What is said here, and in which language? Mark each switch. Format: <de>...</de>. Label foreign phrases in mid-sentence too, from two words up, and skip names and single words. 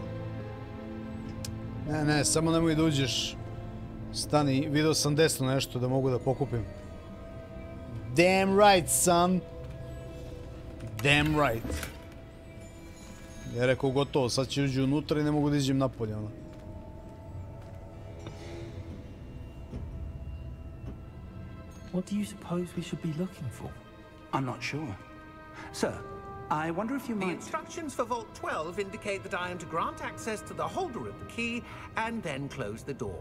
<sr>Ne, samo nemoj da uđeš. Stani, vidio sam desno nešto da mogu da pokupim.</sr> <en>Damn right, son. Damn right.</en> <sr>Ja rekao gotovo, sad će uđi unutra i ne mogu da iđem napolje, ono.</sr> <en>What do you suppose we should be looking for? I'm not sure. Sir, I wonder if you The might... instructions for Vault 12 indicate that I am to grant access to the holder of the key and then close the door.</en>